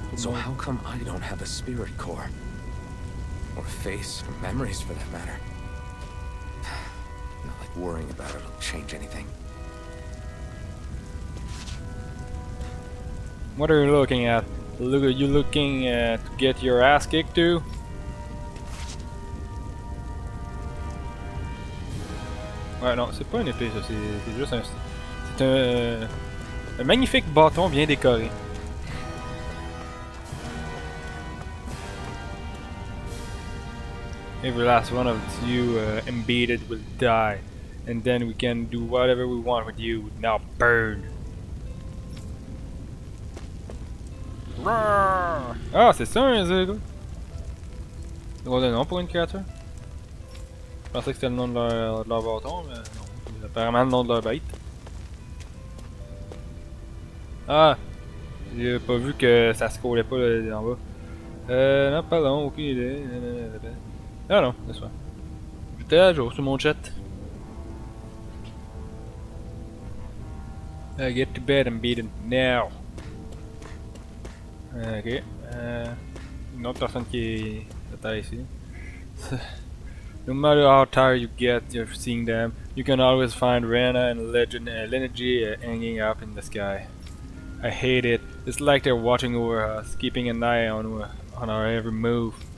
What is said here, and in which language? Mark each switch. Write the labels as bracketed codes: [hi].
[en] So how come I don't have a spirit core? Or a face, or memories for that matter? Not like worrying about it'll change anything. What are you looking at? Are you looking to get your ass kicked too? [fr] Ouais, non, c'est pas une épée, ça, c'est juste un... C'est un magnifique bâton bien décoré. [en] Every last one of you embedded will die, and then we can do whatever we want with you. Now burn! [fr] Ah, c'est ça un zéro? Drôle de nom pour une créature. Je pensais que c'était le nom de leur bâton, mais non. C'est apparemment le nom de leur bête. Ah! J'ai pas vu que ça scrollait pas là, en bas. Non, pardon, aucune idée. Ah non, c'est ça. J'étais à jour sur mon chat. [en] Get to bed and beat it now. Ok. [fr] Une autre personne qui est ici. [en] No matter how tired you get of seeing them, you can always find Rena and Lineage hanging up in the sky. I hate it. It's like they're watching over us, keeping an eye on our every move.